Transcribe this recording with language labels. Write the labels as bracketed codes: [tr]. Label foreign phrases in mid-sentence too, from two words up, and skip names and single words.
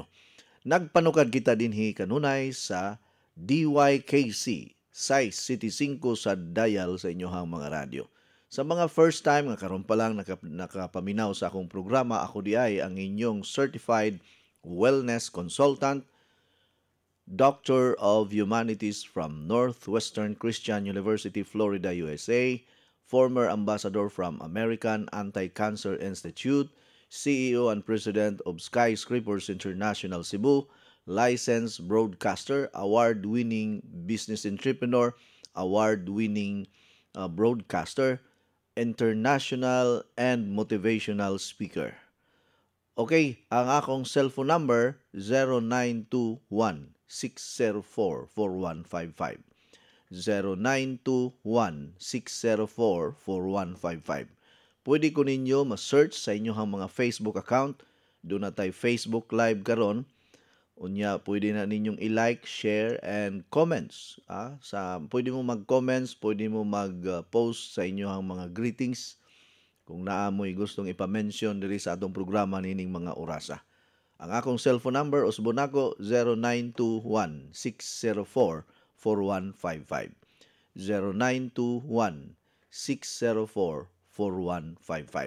[ceb] Nagpanukad kita dinhi kanunay sa DYKC Size City 5 sa dial sa inyohang mga radyo. Sa mga [en] first time [ceb] nga karon pa lang nakapaminaw sa akong programa, ako di ay ang inyong [en] certified wellness consultant, Doctor of Humanities from Northwestern Christian University, Florida, USA, former ambassador from American Anti-Cancer Institute, CEO and President of Skyscrapers International Cebu, licensed broadcaster, award-winning business entrepreneur, award-winning broadcaster, international and motivational speaker. [ceb] Okay, ang akong cellphone number 0921-604-4155. 0921-604-4155. Pwede ko ninyo ma-search sa inyong mga Facebook account. [tl] Doon na tayo [ceb] Facebook Live karon. Unya, pwede na ninyong i- [en] like, share, and comments. [ceb] Pwede mo mag-comments, pwede mo mag-post sa inyong mga greetings kung naamoy gustong ipamention diri sa atong programa nining mga orasa. Ang akong cellphone number, usbon ako, 0921-604-4155. 0921-604-4155.